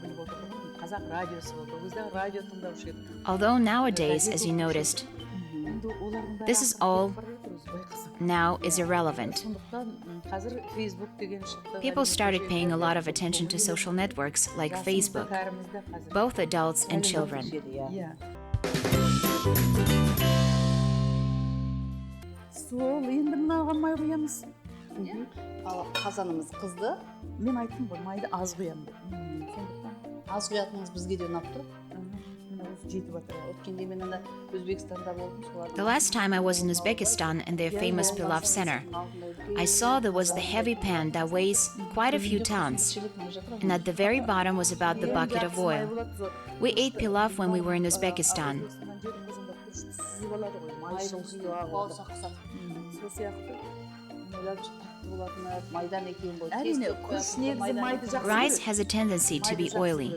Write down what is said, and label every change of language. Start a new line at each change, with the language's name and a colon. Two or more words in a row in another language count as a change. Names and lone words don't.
English: Although nowadays, as you noticed, this is all now is irrelevant. People started paying a lot of attention to social networks like Facebook, both adults and children.
Kazakh: Сол енді мынаған май құямыз. Ал қазанымыз қызды. Мен айттым ғой, майды аз құямын деп. Сондықтан аз құятыныңыз бізге де ұнап тұр. Мына осы жетіп жатыр. Өткенде мен ана Өзбекстанда болдым, солардың.
English: The last time I was in Uzbekistan in their famous Plof center, I saw there was the heavy pan that weighs quite a few tons, and at the very bottom was about the bucket of oil. We ate pilaf when we were in Uzbekistan. Rice has a tendency to be oily.